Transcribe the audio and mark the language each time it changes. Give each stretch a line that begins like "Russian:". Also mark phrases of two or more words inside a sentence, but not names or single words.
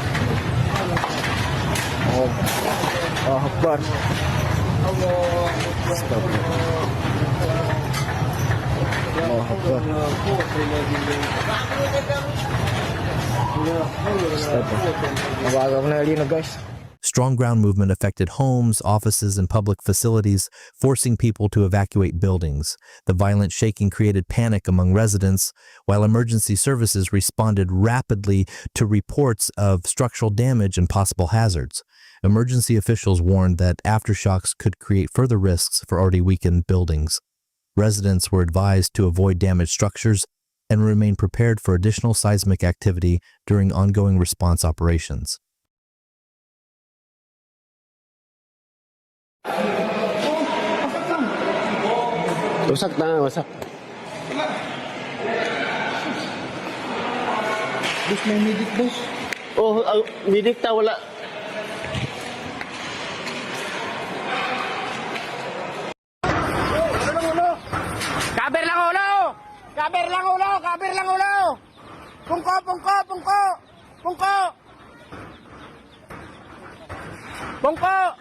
Filipino: Oh. Akbar. Mabagal na linog guys.
English: Strong ground movement affected homes, offices, and public facilities, forcing people to evacuate buildings. The violent shaking created panic among residents, while emergency services responded rapidly to reports of structural damage and possible hazards. Emergency officials warned that aftershocks could create further risks for already weakened buildings. Residents were advised to avoid damaged structures and remain prepared for additional seismic activity during ongoing response operations.
Filipino: Wasak na, wasak. Boss, may medic boss.
Cebuano: Oh, medic ta, wala. Kaber lang ulo! Kaber lang ulo! Kaber lang ulo! Pungko, pungko, pungko! Pungko! Pungko!